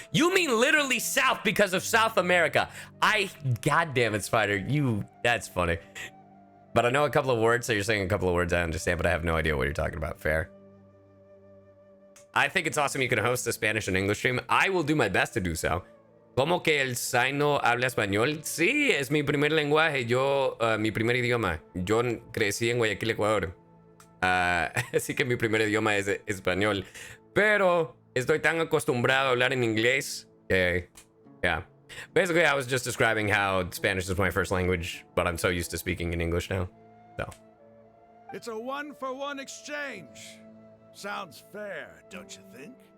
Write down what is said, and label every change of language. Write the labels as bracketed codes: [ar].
[en] You mean literally south because of South America. God damn it, Spider. That's funny. But I know a couple of words, so you're saying a couple of words I understand, but I have no idea what you're talking about. Fair. I think it's awesome you can host a Spanish and English stream. I will do my best to do so. [es] ¿Cómo que el Cyno habla español? Sí, es mi primer lenguaje. Mi primer idioma. Yo crecí en Guayaquil, Ecuador. Así que mi primer idioma es español. Pero estoy tan acostumbrado a hablar en inglés que, yeah. [en] Basically, I was just describing how Spanish is my first language, but I'm so used to speaking in English now. So. It's a one-for-one exchange. Sounds fair, don't you think?